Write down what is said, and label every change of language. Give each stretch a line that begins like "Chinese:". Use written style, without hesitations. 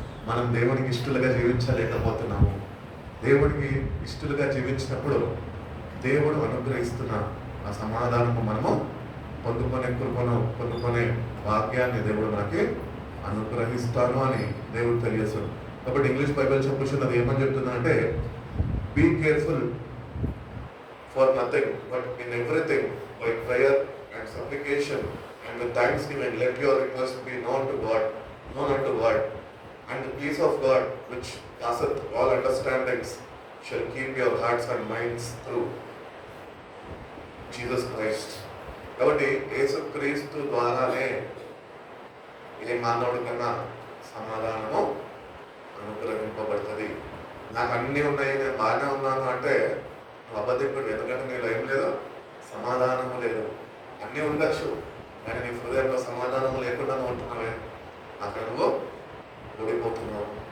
Telugu: మనం దేవునికి ఇష్టలుగా జీవించలేకపోతున్నాము. దేవునికి ఇష్టలుగా జీవించినప్పుడు దేవుడు అనుగ్రహిస్తున్న ఆ సమాధానము మనము పొందుకునే భాగ్యాన్ని దేవుడు మనకి అనుగ్రహిస్తాను అని దేవుడు తెలియజేస్తాడు. కాబట్టి ఇంగ్లీష్ బైబిల్ చెప్పుచున్నది అది ఏమని చెప్తుందంటే,
English: Be careful for nothing but in everything by prayer and supplication and with thanksgiving let your request be known unto God, and the peace of God which passeth all understandings shall keep your hearts and minds through Jesus Christ.
Telugu: కాబట్టి యేసుక్రీస్తు ద్వారానే ఏ మానవుడి కన్నా సమాధానము అనుగ్రహింపబడుతుంది. నాకు అన్నీ ఉన్నాయి, నేను బాగానే ఉన్నాను అంటే నువ్వు అబద్ధికుడు. ఎందుకంటే నీలో ఏం లేదు, సమాధానము లేదు. అన్నీ ఉండొచ్చు కానీ నీ హృదయంలో సమాధానం లేకుండా ఉంటున్నావే, అక్కడ నువ్వు ఓడిపోతున్నావు.